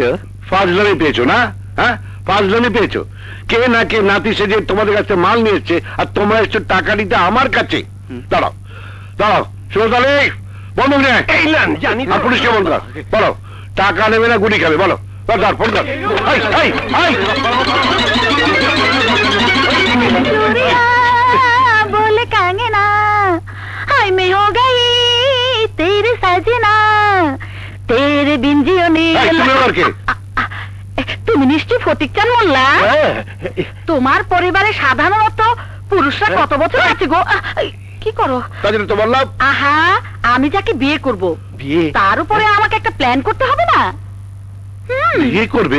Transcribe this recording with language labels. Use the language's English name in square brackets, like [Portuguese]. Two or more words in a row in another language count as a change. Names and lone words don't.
[Bangla] ফাজলামি পেয়েছো না? হ্যাঁ, ফাজলামি পেয়েছো। কে না কে নাতি সেজে তোমাদের কাছে মাল নিয়ে এসছে আর তোমরা এসছো টাকা নিতে আমার কাছে। দাঁড়াও দাঁড়াও, সুরতালি বন্ধু নেই। এই নেন, জানি তো। আর পুলিশকে বল কর, বলো টাকা নেবে না গুলি খাবে, বলো। ধর, ফোন কর। এই, এই, এই। [Hindi] चूड़ियां बोले कंगना, हाय मैं हो गई तेरे सजना, तेरे बिन जियो नहीं। [Bangla] এই, তুমি আবার কে? তুমি নিশ্চয় ফটিক চাঁদ মোল্লা? তোমার পরিবারে সাধারণত পুরুষরা কত বছর আছে গো? কি করো? তার জন্য তো বললাম। আহা, আমি যাকে বিয়ে করব, বিয়ে? তার উপরে আমাকে একটা প্ল্যান করতে হবে না? বিয়ে করবে?